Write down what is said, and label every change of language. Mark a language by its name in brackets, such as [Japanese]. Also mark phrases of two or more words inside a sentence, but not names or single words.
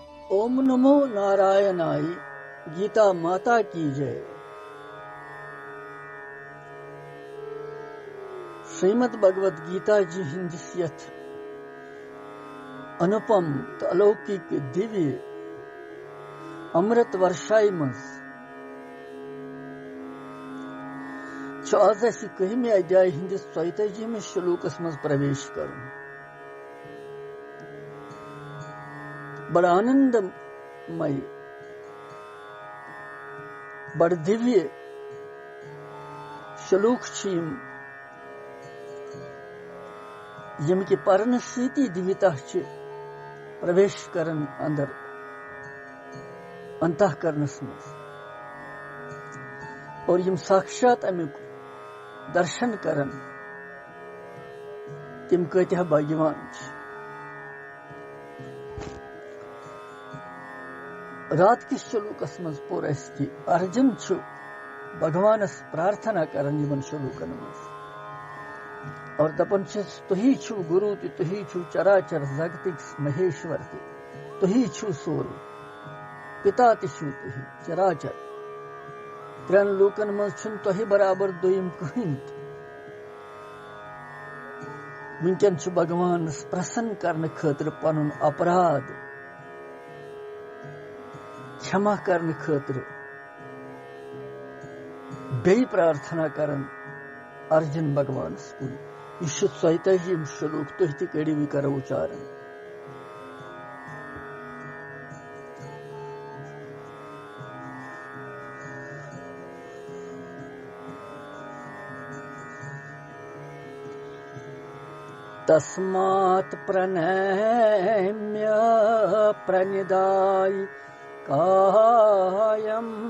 [Sanskrit] ओम नमो नारायणाय। [Hindi] गीता माता की जय। [Kashmiri] श्रीमद् भगवद गीता जी हिंदिस यथ अनुपम तो अलौकिक दिव्य अमृत वर्षाई मज आज अस 11 अध्याय हिंदिस 34 श्लोकस मज प्रवेश करूं। बड़ आनंदमय बड़ दिव्य श्लोक यम कि पर्न सीति दिव्यता प्रवेश करन अंदर अंतःकरणस मज और यम साक्षात अमुक दर्शन करन तिम कत्या भाग्यवान। रात किस श्लोकस मज पोर कि अर्जुन भगवानस प्रार्थना करन यमन श्लोकन मज और दपन तुही छु गुरु तुही छु चराचर जगतिक महेश्वर तुही छु सोर पिता छु तुही चराचर त्रेन लोकन मज तुही बराबर दोयम कहीं वनकन भगवान प्रसन्न करने खातिर पनुन अपराध क्षमा करने खातिर बे प्रार्थना करन अर्जुन भगवान कुन। यह 37 श्लोक तुह ति कड़िव कर उच्चारण। [Sanskrit] तस्मात् प्रणम्य प्रणिधाय कायं